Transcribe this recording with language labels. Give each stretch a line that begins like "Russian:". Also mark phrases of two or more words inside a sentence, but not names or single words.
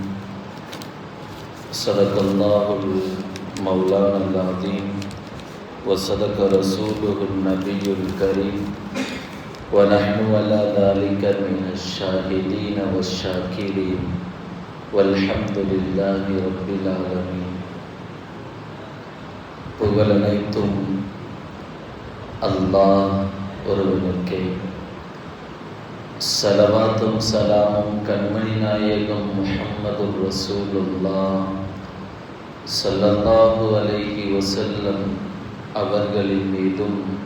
Arabic: صدق الله مولانا العظيم وصدق رسوله النبي الكريم ونحن على ذلك من الشاهدين والشاكرين والحمد لله رب العالمين.
Tamil: புகழனைத்தும் அல்லாஹ் ஒருவனுக்கே. ஸலவாத்தும் சலாமும் கண்மணி நாயகம்
Arabic: محمد رسول الله صلى الله عليه وسلم
Tamil: அவர்களின் மீதும்,